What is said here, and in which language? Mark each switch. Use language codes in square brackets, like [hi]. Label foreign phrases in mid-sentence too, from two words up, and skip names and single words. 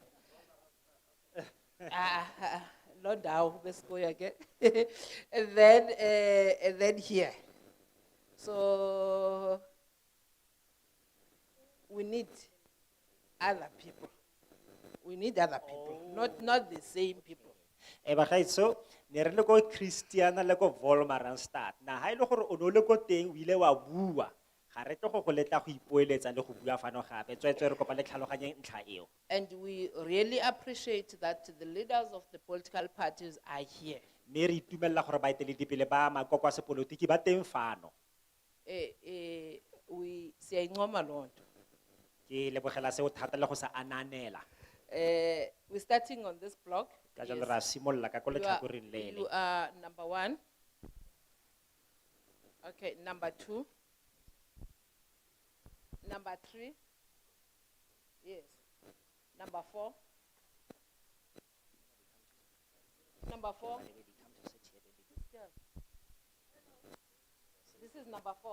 [en] Not now, let's go again. And then here. So we need other people. We need other people, not the same people. [tn] bagaetsho ne re le ko Christiana le ko Wolmaranstad na ha ile gore o no le ko teng o ile wa bua ga re tle go go letla go ipoeletsa le go bua fano gape tswetswe re kopa le tlhaloganyeng ntlha eo [en] And we really appreciate that the leaders of the political parties are here. [tn] mme re itumelela gore baeteledipele ba makoko a sepolotiki ba teng fano [xh] We siyayincoma loo nto. [tn] ke lebogela seo thata le go sa ananela [en] We're starting on this block. [tn] Ka jalo [en] Yes. [tn] ra simolla ka ko [en] You are- [tn] letlhakoreng le [en] You [tn] le. [en] are number 1. Okay, number 2. Number 3. Yes. Number 4. Number 4. Yeah. This is number 4.